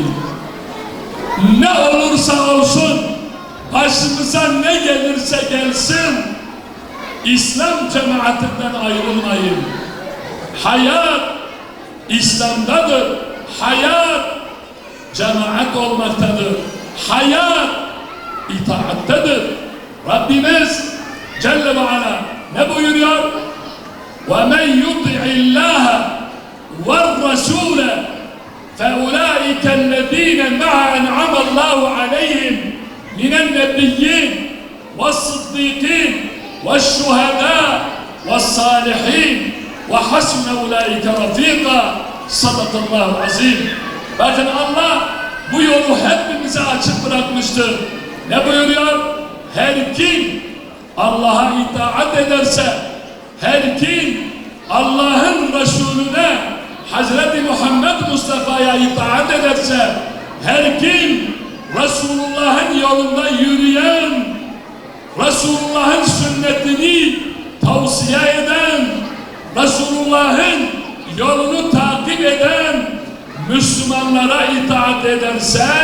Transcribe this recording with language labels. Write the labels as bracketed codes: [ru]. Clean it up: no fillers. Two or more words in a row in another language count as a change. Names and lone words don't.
[tr] Ne olursa olsun, başımıza ne gelirse gelsin, İslam cemaatinden ayrılmayın. Hayat İslam'dadır. Hayat cemaat olmaktadır. Hayat itaattedir. Rabbimiz [ar] جل وعلا [tr] ne buyuruyor? [ar] وَمَنْ يُطِعِ اللّٰهَ وَالرَّسُولَ فَاُولَٰئِكَ الَّذ۪ينَ مَعَ أَنْعَمَ اللّٰهُ عَلَيْهِمْ مِنَ النَّبِيِّينَ وَالصِّدِّيقِينَ وَالشُّهَدَاءِ وَالصَّالِحِينَ وَحَسُنَ اُولَٰئِكَ رَف۪يقًا. صدق الله العظيم. [tr] Bakın Allah bu yolu hepimize açık bırakmıştır. Ne buyuruyor? Her kim Allah'a itaat ederse, her kim Allah'ın Resulüne, Hazreti Muhammed Mustafa'ya itaat ederse, her kim Resulullah'ın yolunda yürüyen, Resulullah'ın sünnetini tavsiye eden, Resulullah'ın yolunu takip eden Müslümanlara itaat ederse,